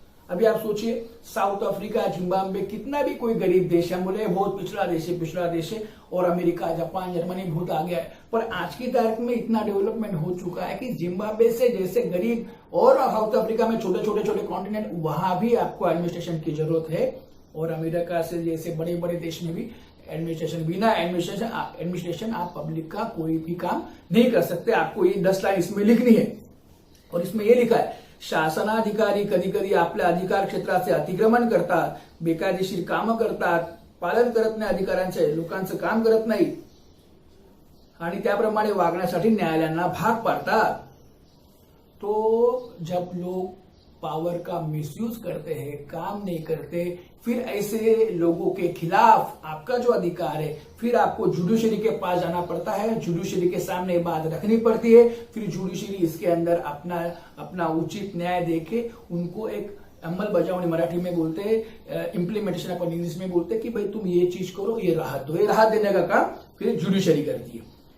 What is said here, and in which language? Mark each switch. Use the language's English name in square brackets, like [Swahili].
[Hindi] अभी आप सोचिए, साउथ अफ्रीका, जिम्बाब्वे, कितना भी कोई गरीब देश है, बोले बहुत पिछड़ा देश है, और अमेरिका, जापान, जर्मनी बहुत आ गया है, पर आज की तारीख में इतना डेवलपमेंट हो चुका है कि जिम्बाब्वे से जैसे गरीब और साउथ अफ्रीका में छोटे कॉन्टिनेंट, वहां भी आपको एडमिनिस्ट्रेशन की जरूरत है। और अमेरिका से जैसे बड़े बड़े देश में भी एडमिनिस्ट्रेशन, बिना एडमिनिस्ट्रेशन आप पब्लिक का कोई भी काम नहीं कर सकते। आपको ये 10 लाइन इसमें लिखनी है, और इसमें ये लिखा है, [Marathi] शासनाधिकारी कधी कधी आपल्या अधिकार क्षेत्राचे अतिक्रमण करतात, बेकायदेशीर कामं करतात, पालन करत नाही अधिकारांचे, लोकांचं काम करत नाही आणि त्याप्रमाणे वागण्यासाठी न्यायालयांना भाग पाडतात। [Hindi] तो जब लोग पावर का मिसयूज करते हैं, काम नहीं करते, फिर ऐसे लोगों के खिलाफ आपका जो अधिकार है, फिर आपको जुडिशरी के पास जाना पड़ता है, जुडिशरी के सामने बात रखनी पड़ती है, फिर जुडिशरी इसके अंदर अपना उचित न्याय देके उनको एक अंमलबजावनी, मराठी में बोलते हैं इम्प्लीमेंटेशन, अपन इंग्लिश में बोलते हैं कि भाई तुम ये चीज करो, ये राहत दो, ये राहत देने का काम फिर जुडिशरी करती है।